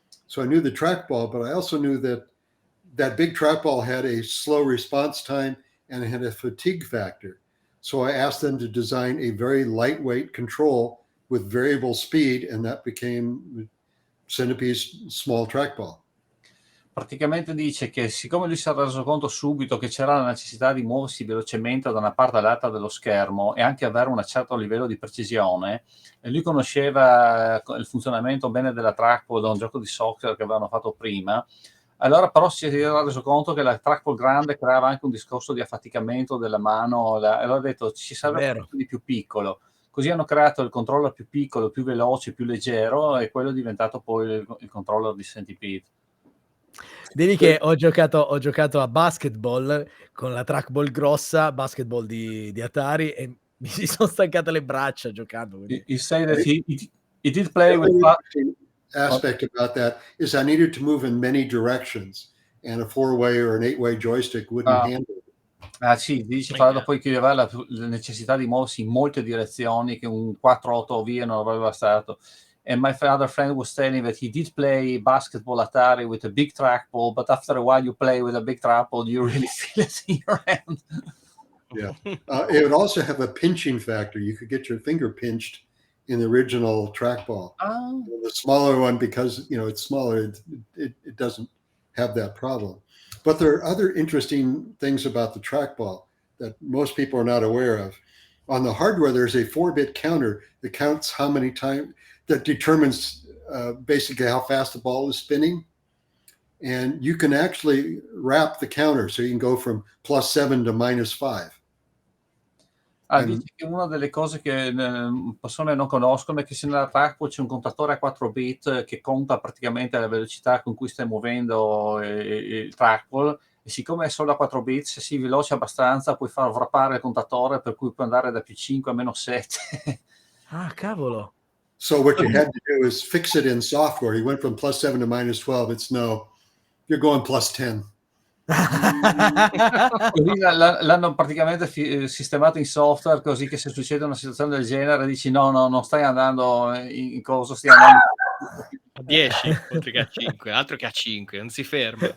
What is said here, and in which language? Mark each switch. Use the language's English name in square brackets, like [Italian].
[English] So I knew the trackball, but I also knew that big trackball had a slow response time and it had a fatigue factor. So I asked them to design a very lightweight control with variable speed, and that became Centipede's small trackball. [Italian] Praticamente dice che siccome lui si era reso conto subito che c'era la necessità di muoversi velocemente da una parte all'altra dello schermo e anche avere un certo livello di precisione, e lui conosceva il funzionamento bene della trackball da un gioco di soccer che avevano fatto prima, allora però si era reso conto che la trackball grande creava anche un discorso di affaticamento della mano, e allora ha detto ci serve qualcosa di più piccolo. Così hanno creato il controller più piccolo, più veloce, più leggero, e quello è diventato poi il controller di Centipede. Devi che ho giocato a basketball con la trackball grossa, basketball di Atari, e mi si sono stancate le braccia giocando. [English] He said that he did play with The aspect about that is I needed to move in many directions. and a 4-way or an 8-way joystick wouldn't handle it. [Italian] Sì, dice fra l'altro poi che aveva la necessità di muoversi in molte direzioni, che un 4-8 vie non avrebbe bastato. [English] And my other friend was telling that he did play basketball Atari with a big trackball, but after a while you play with a big trackball, you really feel it in your hand. Yeah. It would also have a pinching factor. You could get your finger pinched in the original trackball. The smaller one, because it's smaller, it doesn't have that problem. But there are other interesting things about the trackball that most people are not aware of. On the hardware, there's a 4-bit counter that counts how many times, that determines basically how fast the ball is spinning. And you can actually wrap the counter, so you can go from +7 to -5. [Italian] Dice che una delle cose che persone non conoscono è che se nella trackball c'è un contatore a 4 bit che conta praticamente la velocità con cui stai muovendo il trackball, e siccome è solo a 4 bit, se sei veloce abbastanza puoi far wrappare il contatore, per cui puoi andare da +5 a -7. Ah, cavolo. [English] So what you had to do is fix it in software. You went from +7 to -12. It's no, you're going +10. [Italian] Così l'hanno praticamente sistemato in software, così che se succede una situazione del genere dici no, non stai andando in coso, stai andando a 10 oltre che a 5, altro che a 5, non si ferma.